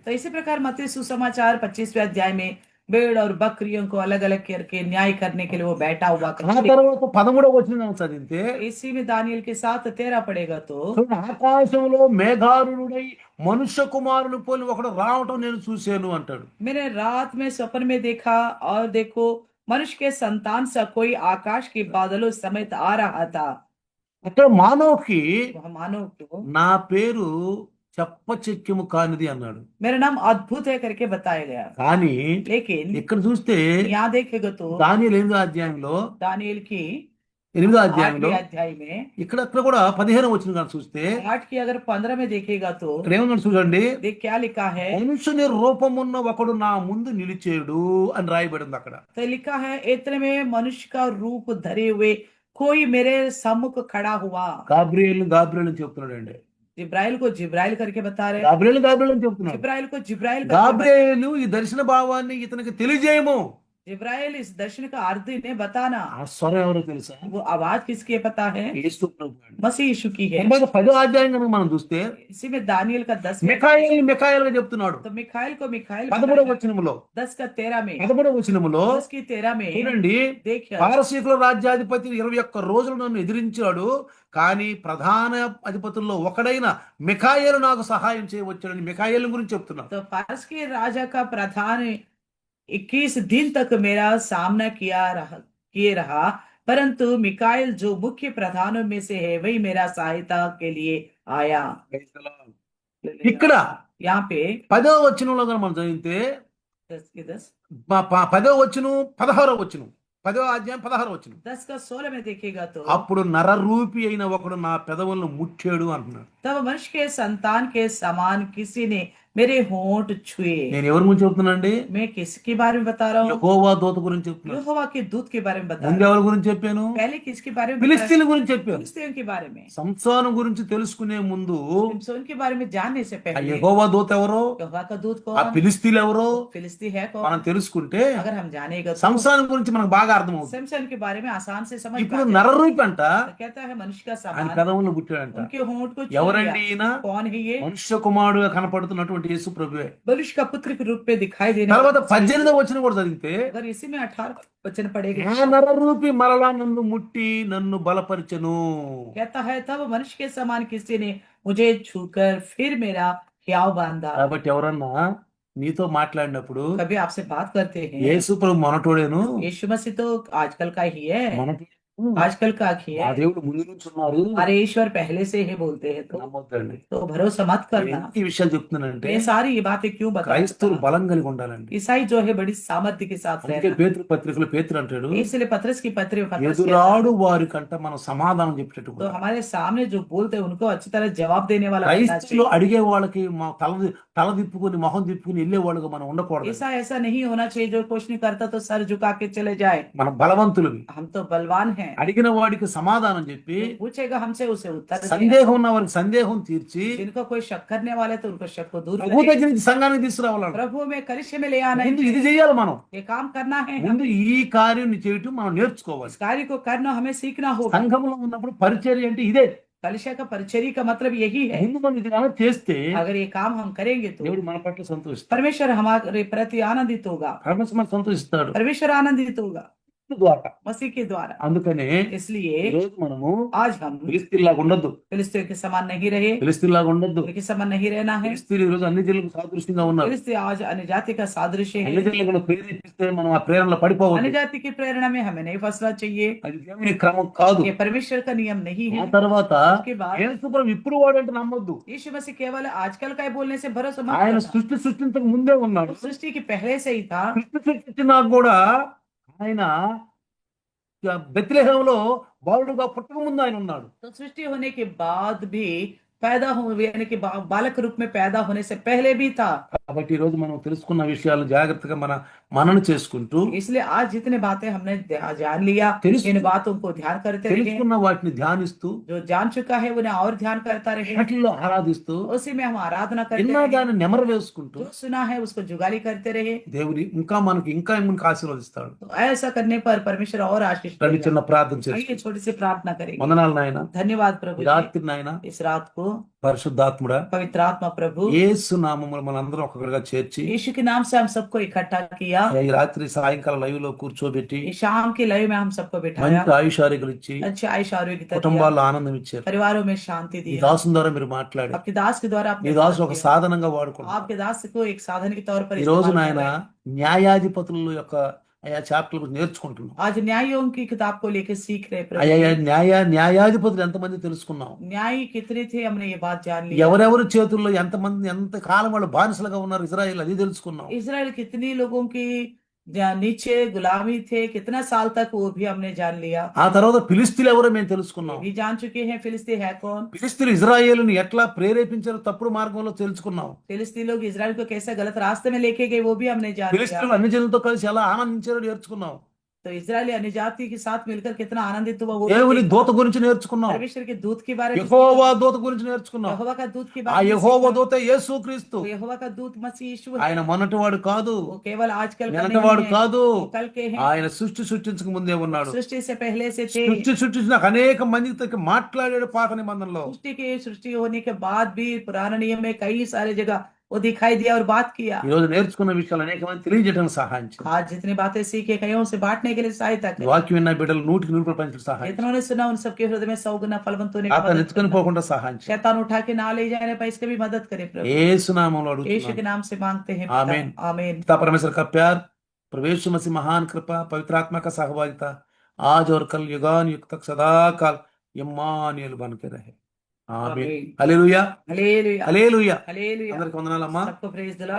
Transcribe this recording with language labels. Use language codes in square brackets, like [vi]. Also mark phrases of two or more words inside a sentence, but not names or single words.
[hi] तो इसी प्रकार मत्ती सुसमाचार 25वें अध्याय में भेड़ और बकरियों को अलग अलग करके न्याय करने के लिए वो बैठा हुआ। [te] ఆ తర్వాత 13వ వచనం చదివితే, [hi] इसी में दानियल के साथ 13 पड़ेगा तो [te] ఆకాశంలో మేఘారుడై మనుష్య కుమారుని పోలి ఒకడు రావటం నేను చూశాను అంటాడు. [hi] मैंने रात में स्वप्न में देखा और देखो मनुष्य के संतान सा कोई आकाश के बादलों समेत आ रहा था। [te] అక్కడ మానవుకి [hi] वह मानव को [te] నా పేరు చెప్పచెక్యము కానిది అన్నాడు. [hi] मेरा नाम अद्भुत है करके बताया गया, [te] కానీ [hi] लेकिन [te] ఇక్కడ చూస్తే [hi] यहाँ देखेगा तो [te] దానియేలు 8వ అధ్యాయంలో [hi] दानिएल की [te] 8వ అధ్యాయంలో [hi] 8वें अध्याय में [te] ఇక్కడ కూడా 15 వచ్చిన కానీ చూస్తే [hi] 8 की अगर 15 में देखेगा तो [te] ఇక్కడ ఏమన్నాడు చూడండి, [hi] देख क्या लिखा है। [te] మనుషుని రూపమున్న ఒకడు నా ముందు నిలిచేడు అని రాయబడింది అక్కడ. [hi] तो लिखा है इतने में मनुष्य का रूप धरे हुए कोई मेरे सम्मुख खड़ा हुआ। [te] గాబ్రియేల్ అని చెప్తున్నాడండి. [hi] जिब्राइल को जिब्राइल करके बता रहे, [te] గాబ్రియేల్ అని చెప్తున్నాడు. [hi] जिब्राइल को जिब्राइल करके [te] గాబ్రియేలు ఈ దర్శన భావాన్ని ఇతనికి తెలియజేయము. [hi] जिब्राइल इस दर्शन का अर्थ इन्हें बताना। [te] ఆ స్వరం ఎవరో తెలుసా? [hi] वो आवाज किसकी है पता है? [te] యేసు ప్రభు అండి. [hi] मसीह यीशु की है। [te] 10వ అధ్యాయం కనుక మనం చూస్తే [hi] इसी में दानियल का 10 [te] మిఖాయేలుగా చెప్తున్నాడు. [hi] तो मिखाइल को मिखाइल [te] 13వ వచనములో [hi] 10 का 13 में [te] 13వ వచనములో [hi] 10 की 13 में [te] చూడండి, [hi] देखिए [te] పారసీకుల రాజ్యాధిపతి 21 రోజులు నన్ను ఎదిరించాడు, కానీ ప్రధాన అధిపతుల్లో ఒకడైన మిఖాయేలు నాకు సహాయం చేయవచ్చాడని మిఖాయేలు గురించి చెప్తున్నాడు. [hi] तो फारस के राजा का प्रधान 21 दिन तक मेरा सामना किए रहा, परंतु मिकाइल जो मुख्य प्रधानों में से है वही मेरा सहायता के लिए आया। [te] ఇక్కడ [hi] यहाँ पे [te] 10వ వచనంలో కనుక మనం చదివితే [hi] 10 के 10 [te] 10వ వచనం 16వ వచనం 10వ అధ్యాయం 16వ వచనం [hi] 10 का 16 में देखेगा तो [te] అప్పుడు నరరూపి అయిన ఒకడు నా పెదవులను ముట్టాడు అంటున్నాడు. [hi] तब मनुष्य के संतान के समान किसी ने मेरे होंठ छुए। [te] నేను ఎవరి గురించి చెప్తున్నానండి? [hi] मैं किसके बारे में बता रहा हूँ? [te] యెహోవా దూత గురించి చెప్తున్నాను. [hi] यहोवा के दूत के बारे में बता [te] ముందు [hi] रहा [te] ఎవరి గురించి చెప్పాను? [hi] हूँ। पहले किसके बारे में बताया? [te] ఫిలిస్తీన్ల గురించి చెప్పాను. [hi] फिलिस्तीन के बारे में। [te] సంసోను గురించి తెలుసుకునే ముందు [hi] सिमसोन के बारे में जानने से ఆ पहले [te] యెహోవా దూత ఎవరో, [hi] यहोवा का दूत ఆ कौन, [te] ఫిలిస్తీన్లు ఎవరో [hi] फिलिस्ती है [te] మనం [hi] कौन, [te] తెలుసుకుంటే [hi] अगर हम जानेगा तो [te] సంసోను గురించి మనకు బాగా అర్థమవుతుంది. [hi] सिमसन के बारे में आसान से समझ [te] ఇప్పుడు [hi] पाते हैं। [te] నరరూపి అంట [hi] तो कहता है मनुष्य का [te] ఆయన [hi] समान [te] పెదవులను పుట్టాడంట. [hi] उनके होंठ को छू [te] ఎవరండి [hi] लिया। [te] ఈయన? [hi] कौन है ये? [te] మనుష్య కుమారుడుగా కనపడుతున్నటువంటి యేసు ప్రభువే. [hi] मनुष्य का पुत्र के रूप में दिखाई देने [te] తర్వాత [hi] वाला। [te] 18వ వచనం కూడా చదివితే [hi] अगर इसी में 18 वचन पढ़ेगा, [te] ఆ నరరూపి మరలా నన్ను ముట్టి నన్ను బలపరిచెను. [hi] कहता है तब मनुष्य के समान किसी ने मुझे छूकर फिर मेरा हियाव बांधा। [te] కాబట్టి ఎవరన్నా నీతో మాట్లాడినప్పుడు [hi] कभी आपसे बात करते हैं, [te] యేసు ప్రభు మొనటోడేను, [hi] यीशु मसीह तो आजकल का ही है, [te] మొనటోడు [hi] आजकल का ही ఆ है। [te] దేవుడు ముందు నుంచి ఉన్నారు [hi] अरे ईश्वर पहले से ही बोलते हैं, [te] నమ్మొద్దండి. [hi] तो भरोसा मत [te] నేను [hi] करना। [te] ఎందుకు ఈ విషయాలు చెప్తున్నానంటే [hi] मैं सारी ये बातें क्यों बता [te] క్రైస్తవులు [hi] रहा हूं? [te] బలం కలిగి ఉండాలండి. [hi] ईसाई जो है बड़ी सामर्थ्य के साथ [te] అందుకే [hi] रहना। [te] పేతురు పత్రికలో పేతురు అంటాడు, [hi] इसलिए पतरस की पत्री में पतरस कहता [te] ఎదురాడు వారి కంట మనం సమాధానం చెప్పేటట్టు [hi] है, तो [te] ఉండాలి. [hi] हमारे सामने जो बोलते हैं उनको अच्छी तरह जवाब देने वाला बनना [te] క్రైస్తవులు [hi] चाहिए। [te] అడిగే వాళ్ళకి మా తల తిప్పుకొని మొహం తిప్పుకొని వెళ్ళే వాళ్ళుగా మనం ఉండకూడదు. [hi] ऐसा ऐसा नहीं होना चाहिए जो कुछ नहीं करता तो सर झुका के चले जाए। [te] మనం బలవంతులవి. [hi] हम तो बलवान हैं। [te] అడిగిన వాడికి సమాధానం చెప్పి [hi] जो पूछेगा हमसे उसे उत्तर दें। [te] సందేహం ఉన్న వారికి సందేహం తీర్చి [hi] जिनको कोई शक करने वाले तो उनको शक को दूर [te] ప్రభు [hi] करें। [te] దగ్గర నుంచి సంఘానికి తీసుకురావాలంట. [hi] प्रभु में कलिशे में ले आना [te] ముందు [hi] है, [te] ఇది చెయ్యాలి మనం. [hi] ये काम करना है। [te] ముందు ఈ కార్యం చేయటం మనం నేర్చుకోవాలి. [hi] इस कार्य को करना हमें सीखना होगा। [te] సంఘంలో ఉన్నప్పుడు పరిచర్య అంటే ఇదే. [hi] कलिशा का परिचर्या का मतलब यही है। [te] ముందు మనం ఇది కనుక చేస్తే [hi] अगर ये काम हम करेंगे तो [te] దేవుడు మన పట్ల సంతోషిస్తాడు. [hi] परमेश्वर हमारे प्रति आनंदित होगा। [te] పరమేశ్వరుడు మనకు సంతోషిస్తాడు [hi] परमेश्वर आनंदित होगा [te] ద్వారా. [hi] मसीह के द्वारा। [te] అందుకనే [hi] इसलिए [te] ఈ రోజు మనము [hi] आज हम [te] ఫిలిస్తీన్లాగా ఉండొద్దు. [hi] फिलिस्तीन के समान नहीं रहे, [te] ఫిలిస్తీన్లాగా ఉండొద్దు. [hi] उनके समान नहीं रहना है। [te] ఫిలిస్తీన్లు ఈ రోజు అన్ని జిల్లాలకు సాదృశ్యంగా ఉన్నారు. [hi] फिलिस्तीन आज अन्य जाति का सादृश्य [te] అన్ని [hi] है। [te] జిల్లాలను ప్రేరేపిస్తే మనం ఆ ప్రేరణలో [hi] अन्य [te] పడిపోవద్దు. [hi] जाति की प्रेरणा में हमें नहीं फंसना चाहिए। [te] అది దేవుని క్రమం కాదు. [hi] ये परमेश्वर का नियम नहीं ఆ है। [te] తర్వాత [hi] उसके बाद [te] యేసు ప్రభు ఇప్పుడు వాడంటే నమ్మొద్దు. [hi] यीशु मसीह केवल आजकल का ही बोलने से भरोसा मत [te] ఆయన [hi] करना। [te] సృష్టించక ముందే ఉన్నాడు. [hi] वो सृष्टि के पहले से ही था। [te] సృష్టించినా కూడా ఆయన బెత్లెహేములో బాలుడుగా పుట్టక ముందు ఆయన ఉన్నాడు. [hi] तो सृष्टि होने के बाद भी पैदा हो यानी कि बालक रूप में पैदा होने से पहले भी था। [te] కాబట్టి ఈ రోజు మనం తెలుసుకున్న విషయాలు జాగ్రత్తగా మననం చేసుకుంటూ [hi] इसलिए आज जितने बातें हमने जान लिया, [te] తెలుసు- [hi] इन बातों को ध्यान करते रहे। [te] తెలుసుకున్న వాటిని ధ్యానిస్తూ [hi] जो जान चुका है उन्हें और ध्यान करता रहे। [te] వాటిల్లో ఆరాధిస్తూ [hi] उसी में हम आराधना करते [te] ఎన్నో [hi] रहे। [te] దాన్ని నెమరు వేసుకుంటూ [hi] जो सुना है उसको जुगाली करते रहे। [te] దేవుని ఇంకా మనకు ఆశీర్వదిస్తాడు. [hi] तो ऐसा करने पर परमेश्वर और आशीष [te] రండి [hi] देगा। [te] చిన్న ప్రార్థన [hi] आइए [te] చేసి [hi] छोटी सी प्रार्थना करेंगे। [te] వందనాలు నాయన. [hi] धन्यवाद प्रभु [te] ఈ [hi] जी, [te] రాత్రి నాయన [hi] इस रात को [te] పరిశుద్ధాత్ముడా [hi] पवित्र आत्मा प्रभु [te] యేసు నామములో మనందరం ఒక్కొక్కరుగా చేర్చి [hi] यीशु के नाम से हम सबको इकट्ठा किया। [te] ఈ రాత్రి సాయంకాలం లైవ్ లో కూర్చోబెట్టి [hi] इस शाम के लय में हम सबको बिठाया। [te] మంచి ఆయుషారోగ్యాలు ఇచ్చి [hi] अच्छे आयुष आरोग्यता दिया। [te] కుటుంబాల్లో ఆనందం ఇచ్చారు. [hi] परिवारों में शांति [te] ఈ [hi] दी। [te] దాసుని ద్వారా మీరు మాట్లాడి [hi] आपके दास के द्वारा [te] ఈ [hi] आपने [te] దాసు ఒక [hi] किया। [te] సాధనంగా వాడుకుంటారు. [hi] आपके दास को एक साधन के तौर पर [te] ఈ రోజు [hi] इस्तेमाल [te] నాయన [hi] कर रहे हैं। [te] న్యాయాధిపతుల యొక్క అయ్యా చాప్టర్ల గురించి నేర్చుకుంటున్నాం. [hi] आज न्यायों की किताब को लेकर सीख रहे प्रभु [te] అయ్యా [hi] जी। [te] న్యాయాధిపతులు ఎంతమంది తెలుసుకున్నాం. [hi] न्यायी कितने थे हमने ये बात जान लिया। [te] ఎవరెవరి చేతుల్లో ఎంతమంది ఎంత కాలం వాళ్ళు బానిసలుగా ఉన్నారు ఇజ్రాయెల్ అది తెలుసుకున్నాం. [hi] इज़राइल कितनी लोगों की नीचे गुलामी थे, कितना साल तक वो भी हमने जान लिया। [te] ఆ తర్వాత ఫిలిస్తీన్లు ఎవరో మేము [hi] ये [te] తెలుసుకున్నాం. [hi] भी जान चुके हैं फिलिस्ती है कौन। [te] ఫిలిస్తీన్లు ఇజ్రాయేలుని ఎట్లా ప్రేరేపించారో తప్పుడు మార్గంలో తెలుసుకున్నాం. [hi] फिलिस्ती लोग इज़राइल को कैसे गलत रास्ते में लेके गए वो भी हमने जान लिया। [te] ఫిలిస్తీన్లు అన్ని జనులతో కలిసి ఎలా ఆనందించారో నేర్చుకున్నాం. [hi] तो इज़राइली अन्य जाति के साथ मिलकर कितना आनंदित हुआ वो भी [te] దేవుని [hi] देखा। [te] దూత గురించి నేర్చుకున్నాం. [hi] परमेश्वर के दूत के बारे में [te] యెహోవా దూత గురించి నేర్చుకున్నాం. [hi] यहोवा का दूत के ఆ बारे में [te] యెహోవా [hi] सीखा। [te] దూత యేసుక్రీస్తు. [hi] वो यहोवा का दूत मसीह यीशु है। [te] ఆయన మొన్నటివాడు కాదు, [hi] वो केवल आजकल का [te] నిన్నటివాడు [hi] नहीं है, [te] కాదు. [hi] वो कल के हैं। [te] ఆయన సృష్టించక ముందే ఉన్నాడు. [hi] सृष्टि से पहले से थे। [te] సృష్టించిన అనేక మందితో మాట్లాడాడు పాత నిబంధనలో. [hi] सृष्टि होने के बाद भी पुराने नियम में कई सारे जगह वो दिखाई दिया और बात किया। [te] ఈ రోజు నేర్చుకున్న విషయాలు అనేక మంది తెలియజేయడానికి సహాయం చేయండి. [hi] आज जितनी बातें सीखे कईयों से बांटने के लिए सहायता करें। [te] వాక్యం విన్న బిడ్డలు 100కి 100 పంచడం సహాయం చేయండి. [hi] जितनों ने सुना उन सबके हृदय में 100 गुना फलवंत होने का [te] అతను [hi] मदद [te] ఎత్తుకొని [hi] करना। [te] పోకుండా సహాయం చేయండి. [hi] शैतान उठा के ना ले जाने पर इसका भी मदद करे प्रभु। [te] యేసు నామములో [hi] यीशु [te] అడుగుతున్నాను. [hi] के नाम से मांगते हैं आमीन। पिता। आमीन। पिता परमेश्वर का प्यार, प्रभु यीशु मसीह महान कृपा, पवित्र आत्मा का सहभागिता आज और कल युगान युग तक सदा काल इम्मानुएल बन के रहे। आमीन। आमीन। [te] హల్లెలూయా [hi] हालेलुया [te] హల్లెలూయా. [hi] हालेलुया। [te] అందరికి వందనాలమ్మా. [en] सबको praise the lord.